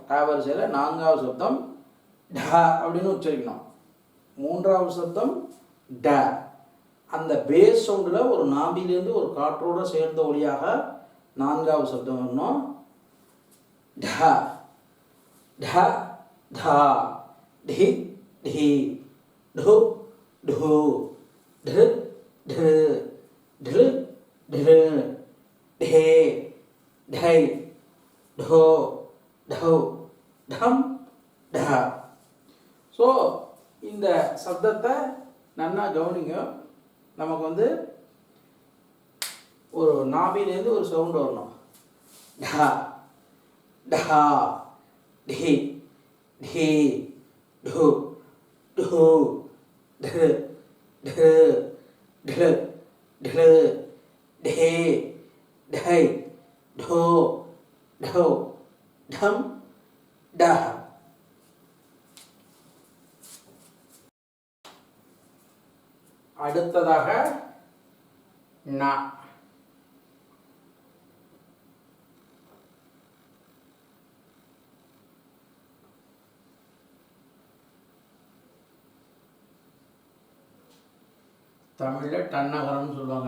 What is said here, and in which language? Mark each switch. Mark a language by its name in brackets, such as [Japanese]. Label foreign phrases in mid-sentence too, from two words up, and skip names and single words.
[Tamil] ட வரிசையில் நான்காவது சப்தம் ட அப்படின்னு உச்சரிக்கணும். மூன்றாவது சப்தம் ட. அந்த [English] base soundil [Tamil] ஒரு நாபிலேருந்து ஒரு காற்றோடு சேர்ந்த ஒளியாக நான்காவது சப்தம் வரணும். [Sanskrit] ட ட धा ढि ढी ढु ढू ढृ ढृ ढृ ढृ ढे ढै ढो ढौ ढம் ढ. [Tamil] ஸோ இந்த சப்தத்தை நல்லா கவனிங்க. நமக்கு வந்து ஒரு நாபிலேருந்து ஒரு சவுண்டு வரணும். [Sanskrit] ढ ढा ढी ढी ढु ढू ढृ ढृ ढृ ढृ ढे ढै ढो ढौ ढம் ढ. [Tamil] அடுத்ததாக ந. தமிழில் டன்னகரம்னு சொல்லுவாங்க.